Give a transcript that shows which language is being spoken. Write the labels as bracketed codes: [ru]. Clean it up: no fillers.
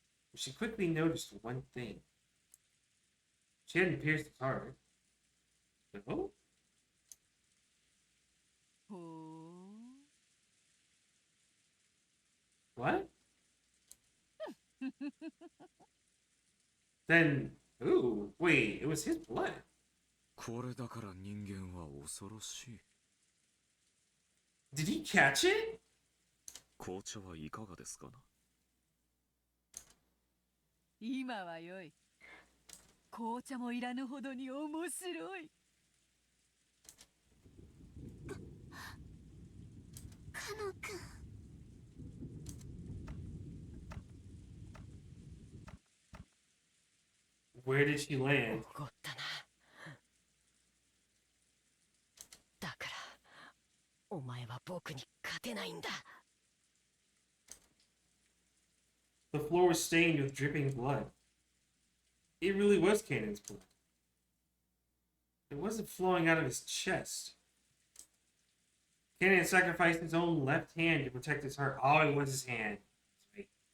[en] But she quickly noticed one thing. She hadn't pierced his heart. No? [ja] ほう [en] What? Then, ooh, wait, it was his blood. [ja] これだから人間は恐ろしい。 [en] Did he catch it? [ja] 紅茶はいかがですかな。今はよい紅茶もいらぬほどに面白いカノン君 [en] Where did she land? [ja] 怒ったなだからお前は僕に勝てないんだ [en] The floor was stained with dripping blood. It really was Kanon's blood. It wasn't flowing out of his chest. Kanon sacrificed his own left hand to protect his heart. Oh, it was his hand. Sweet.